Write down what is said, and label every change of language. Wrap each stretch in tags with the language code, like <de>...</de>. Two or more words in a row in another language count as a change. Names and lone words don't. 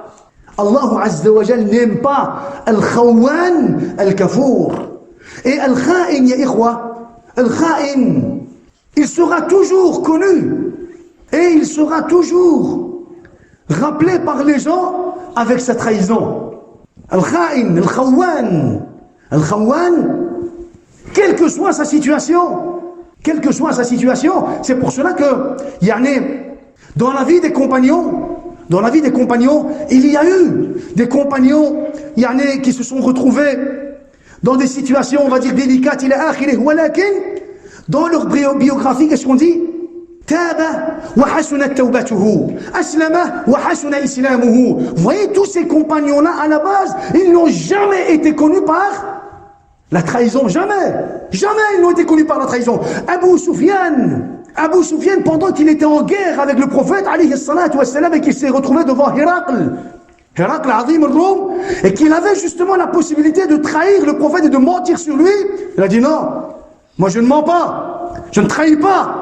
<ar>الله عز وجل</ar> <fr>n'aime pas</fr> <ar>الخوان الكفور. Et الخائن يا إخوة الخائن,</ar> <fr>il sera toujours connu et il sera toujours rappelé par les gens avec sa trahison.</fr> <ar>الخائن الخوان,</ar> <fr>quelle que soit sa situation, c'est pour cela que, dans la vie des compagnons, il y a eu des compagnons, qui se sont retrouvés dans des situations, on va dire, délicates, dans leur biographie, qu'est-ce qu'on dit?</fr> <ar>تاب وحسنت توبته أسلم وحسن إسلامه.</ar> <fr>Vous voyez, tous ces compagnons-là, à la base, ils n'ont jamais été connus par la trahison. Jamais ils n'ont été connus par la trahison. Abu Sufyan, pendant qu'il était en guerre avec le prophète,</fr> <ar>عليه الصلاة والسلام,</ar> <fr>et qu'il s'est retrouvé devant Héracl,</fr> <ar>عظيم الروم,</ar> <fr>et qu'il avait justement la possibilité de trahir le prophète et de mentir sur lui, il a dit non, moi je ne mens pas, je ne trahis pas.</fr>